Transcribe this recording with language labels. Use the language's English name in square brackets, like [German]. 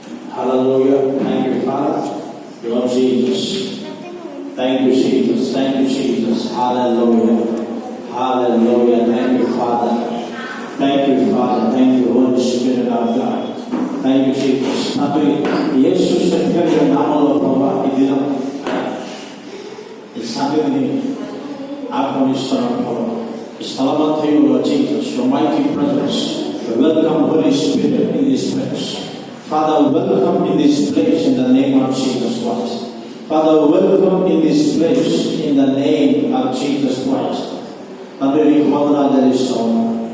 [English] Hallelujah. Thank you, Father. Lord Jesus. Thank you, Jesus. Thank you, Jesus. Hallelujah. Hallelujah. Thank you, Father. Thank you, Father. Thank you, Holy Spirit of God. Thank you, Jesus. [Telugu] Tabri Yesu శక్తిగల నామములో ప్రభువా ఈ దినం ఈ సంగతిని ఆహ్వానిస్తున్నాం ప్రభువా. ఈ స్థలమంతయులో [English] Jesus, your mighty presence. Welcome, Holy Spirit, in this place. Father, welcome in this place in the name of Jesus Christ. Father, welcome in this place in the name of Jesus Christ. [Telugu] Tabri నీకు వందనాలు చెల్లిస్తున్నాము.